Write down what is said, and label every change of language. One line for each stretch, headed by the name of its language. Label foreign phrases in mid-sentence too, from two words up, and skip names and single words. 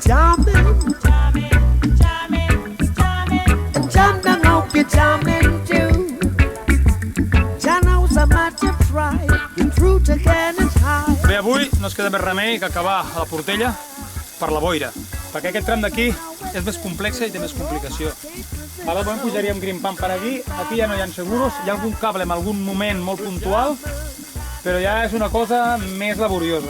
English: jamming. And jam down, hope you're jamming too. Jah knows how much you try. You're true to get it high.
Catalan: Bé, avui no ens queda més remei que acabar a la Portella per la boira, perquè aquest tram d'aquí és més complex i té més complicació. Ara doncs pujaríem grimpant per aquí ja no hi ha seguros, hi ha algun cable en algun moment molt puntual, però ja és una cosa més laboriosa.